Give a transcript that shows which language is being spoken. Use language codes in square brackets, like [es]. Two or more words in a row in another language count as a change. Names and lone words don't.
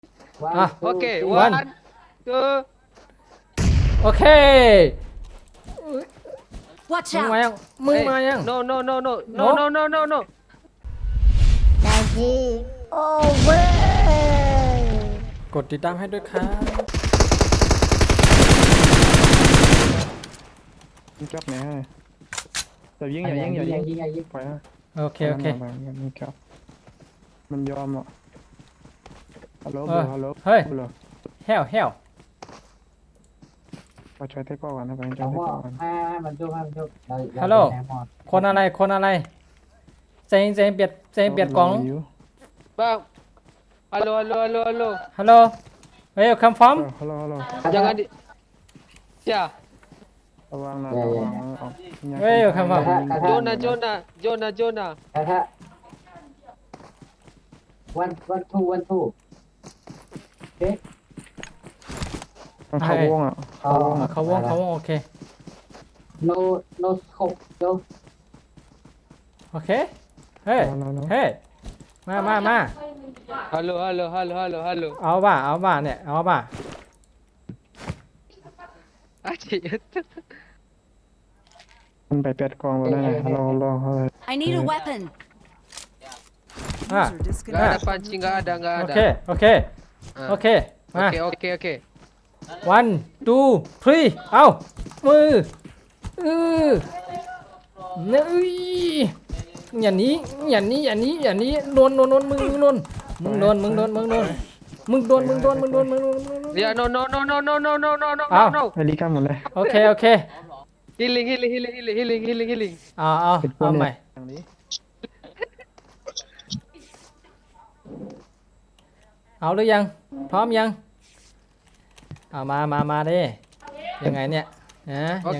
[th] อ่ะ โอเค [en] one one two [th] โอเค [en] Watch [th] มึงมา [en] out! [th] ยังมึงมายัง [en] no no no no no No. no no no no [th] โอเวอร์ กดติดตามให้ด้วยครับ จับไหนให้แต่ยิงอย่ายิงไปฮะ โอเคโอเค มันครับมันยอมอ่ะฮัลโหล ฮัลโหล เฮ้ย ฮัลโหล แฮวแฮว มาใช้เทคก่อนนะไปใช้ เรา เทค ก็ ก่อน ให้มันชุบเรา ฮัลโหล คนอะไรคนอะไรใจเย็นใจเย็นเบียดใจเย็นเบียดกล่อง [id] bang halo halo halo halo [th] ฮัลโหลเฮ้ย [en] come from [th] ฮัลโหลฮัลโหล [id] jangan di ya [th] ระวังนะระวัง เฮ้ย [en] come from [th] Jonah Jonah Jonah Jonah ถ้าวันทูโอเค มันเข้าวงอ่ะ เขาวงโอเค [en] no scope เดี๋ยว [th] โอเค เฮ้ย เฮ้ย มา [id] halo halo halo halo halo [th] เอาบ่าเนี่ย เอาบ่า [id] asyik [th] มันไปเป็ดกองไปได้ไงฮัลโหลฮัลโหลฮัลโหล [en] I need a weapon. [th] อ่ะ [id] nggak ada pancing nggak ada nggak [th] โอ [id] ada [th] เค โอเค โอเค มา [id] oke oke oke [th] 1 2 3 เอามือเนี่ยอย่างนี้โดนมึงโดน [en] ya no no no no no no no no no Ah. no [th] ไอริก้าหมดเลย โอเคโอเค [en] healing healing healing healing healing healing healing [th] เอาใหม่ อย่างนี้ เอาหรือยัง พร้อมยังเอามาดิยังไงเนี่ยนะยังไง